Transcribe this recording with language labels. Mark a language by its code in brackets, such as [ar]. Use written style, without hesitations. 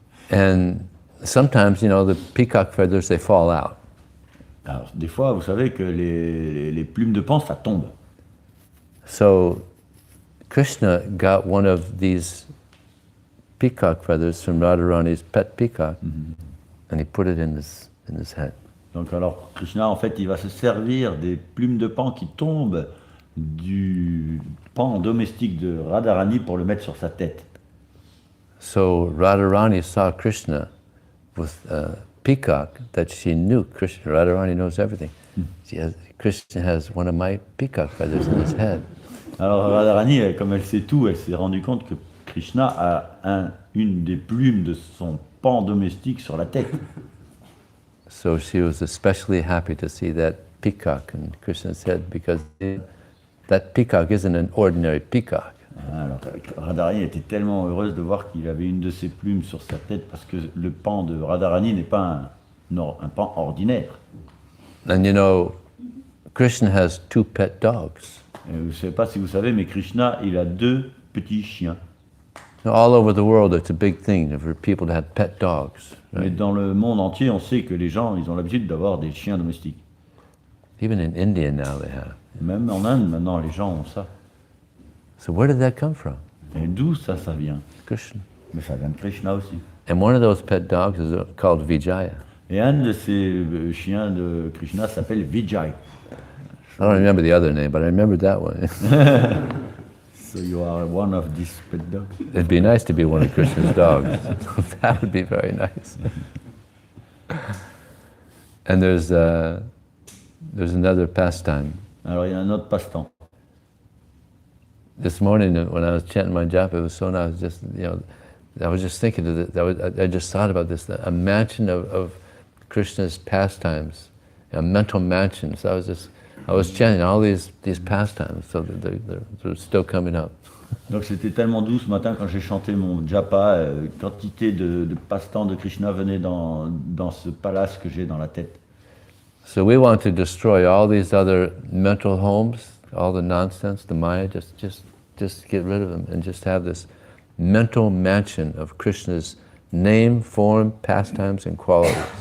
[en] And sometimes, the peacock feathers, they fall out. [fr] Alors des fois, vous savez que les plumes de pan, ça tombe. [en] So Krishna got one of these peacock feathers from Radharani's pet peacock, and he put it in his head. [fr] Donc alors Krishna, en fait, il va se servir des plumes de pan qui tombent du pan domestique de Radharani pour le mettre sur sa tête. [en] So Radharani saw Krishna with peacock that she knew. Krishna, Radharani knows everything. Krishna has one of my peacock feathers in his head. [fr] Alors Radharani, comme elle sait tout, elle s'est rendue compte que Krishna a une des plumes de son pan domestique sur la tête. [en] So she was especially happy to see that peacock in Krishna's head because that peacock isn't an ordinary peacock. [fr] Alors Radharani était tellement heureuse de voir qu'il avait une de ses plumes sur sa tête parce que le pan de Radharani n'est pas un pan ordinaire. [en] And you know, Krishna has 2 pet dogs. [fr] Et je ne sais pas si vous savez, mais Krishna, il a 2 petits chiens. [en] All over the world, it's a big thing for people to have pet dogs. [fr] Mais [en] Right? [fr] dans le monde entier, on sait que les gens, ils ont l'habitude d'avoir des chiens domestiques. [en] Even in India now they have. [fr] Même en Inde, maintenant, les gens ont ça. [en] So where did that come from? [fr] Et d'où ça vient? [en] Krishna. [fr] Mais ça vient de Krishna aussi. [en] And one of those pet dogs is called Vijaya. [fr] Et un de ces chiens de Krishna s'appelle Vijaya. [en] I don't remember the other name, but I remember that one. So you are one of these pet dogs. It'd be nice to be one of Krishna's dogs. That would be very nice. And there's another pastime. [fr] Alors il y a un autre passe-temps. [en] This morning when I was chanting my japa, it was so nice. I was just thinking of it. I just thought about this. A mansion of Krishna's pastimes, a mental mansion. So I was chanting all these pastimes, so they're still coming up. [fr] Donc c'était tellement doux ce matin quand j'ai chanté mon japa, quantité de passe-temps de Krishna venait dans ce palace que j'ai dans la tête. [en] So we want to destroy all these other mental homes, all the nonsense, the Maya, just get rid of them and just have this mental mansion of Krishna's name, form, pastimes and qualities.